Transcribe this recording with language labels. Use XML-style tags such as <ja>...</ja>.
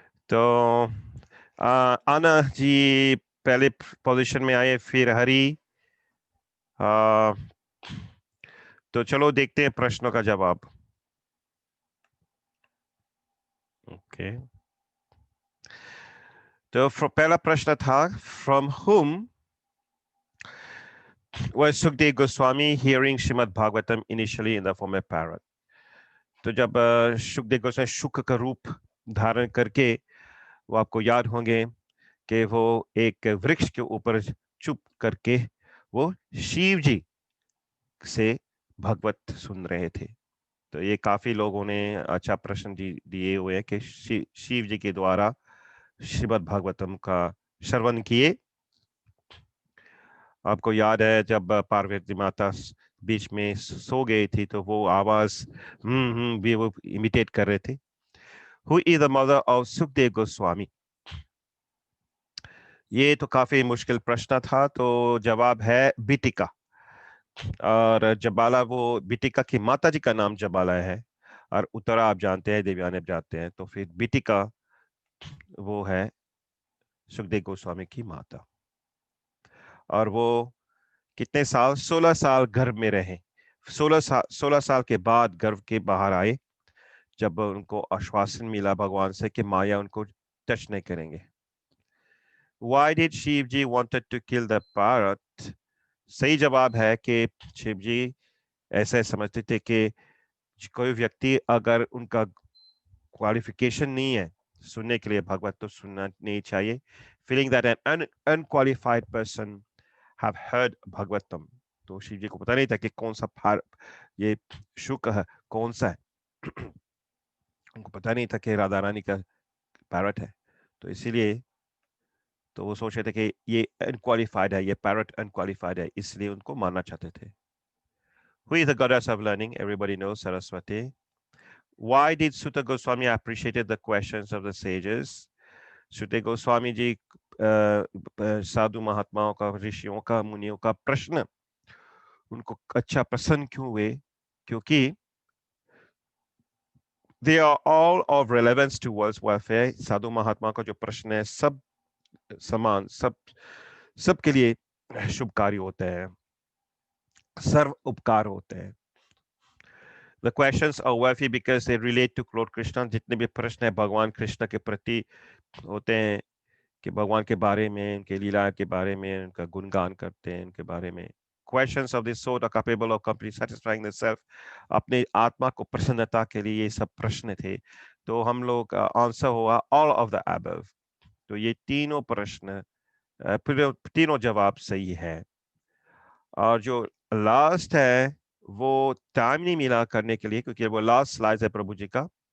<hi>तो आना जी पहले पोजीशन में आए, फिर हरी। तो चलो देखते हैं प्रश्नों का जवाब।</hi> <en>okay,</en> <hi>तो पहला प्रश्न था,</hi> <en>From whom was Sukdev Goswami hearing Srimad Bhagavatam initially in the form of parrot?</en> <hi>तो जब सुखदेव गोस्वामी शुक का रूप धारण करके, वो आपको याद होंगे कि वो एक वृक्ष के ऊपर चुप करके वो शिव जी से भगवत सुन रहे थे। तो ये काफी लोगों ने अच्छा प्रश्न दिए हुए हैं कि शिव जी के द्वारा श्रीमद् भागवतम का श्रवण किए। आपको याद है जब पार्वती माता बीच में सो गई थी तो वो आवाज भी वो इमिटेट कर रहे थे।</hi> <en>Who is the mother of Sukhdev Goswami?</en> <hi>ये तो काफी मुश्किल प्रश्न था, तो जवाब है बिटिका। और जबाला, वो बिटिका की माता जी का नाम जबाला है, और उत्तरा आप जानते हैं, देवयानी आप जानते हैं, तो फिर बिटिका वो है सुखदेव गोस्वामी की माता। और वो कितने साल? 16 साल गर्भ में रहे। 16 साल के बाद गर्भ के बाहर आए, जब उनको आश्वासन मिला भगवान से कि माया उनको टच नहीं करेंगे।</hi> <en>Why did Shiv ji wanted to kill the parrot?</en> <hi>सही जवाब है कि शिव जी ऐसे समझते थे कि कोई व्यक्ति अगर उनका क्वालिफिकेशन नहीं है सुनने के लिए भगवत, तो सुनना नहीं चाहिए।</hi> <en>Feeling that an unqualified person have heard Bhagavatam.</en> <hi>तो शिव जी को पता नहीं था कि कौन सा ये शुक है, कौन सा है। उनको पता नहीं था कि राधा रानी का पैरट है, तो इसीलिए तो वो सोच रहे थे कि ये अनक्वालिफाइड है, ये पैरट अनक्वालिफाइड है, इसलिए उनको मारना चाहते थे।</hi> <en>Who is the goddess of learning? Everybody knows, Saraswati. Why did Sutta Goswami appreciated the questions of the sages?</en> <hi>Sutta Goswami जी साधु महात्माओं का, ऋषियों का, मुनियों का प्रश्न उनको अच्छा प्रसन्न क्यों हुए? क्योंकि</hi> <en>they are all of relevance to world's welfare.</en> <hi>साधु महात्मा का जो प्रश्न है सब समान, सबके लिए शुभकारी होते हैं, सर्व उपकार होते हैं।</hi> <en>The questions are worthy because they relate to Lord Krishna.</en> <hi>जितने भी प्रश्न है भगवान कृष्ण के प्रति होते हैं, कि भगवान के बारे में, उनके लीला के बारे में, उनका गुणगान करते हैं, उनके बारे में।</hi> <en>Questions of this sort are capable of completely satisfying the self.</en> <hi>अपने आत्मा को प्रसन्नता के लिए ये सब प्रश्न थे। तो हम लोग आंसर हुआ</hi> <en>all of the above।</en> <hi>तो ये तीनों प्रश्न, तीनों जवाब सही है। और जो लास्ट है वो टाइम नहीं मिला करने के लिए, क्योंकि वो लास्ट स्लाइड है प्रभु जी का।</hi>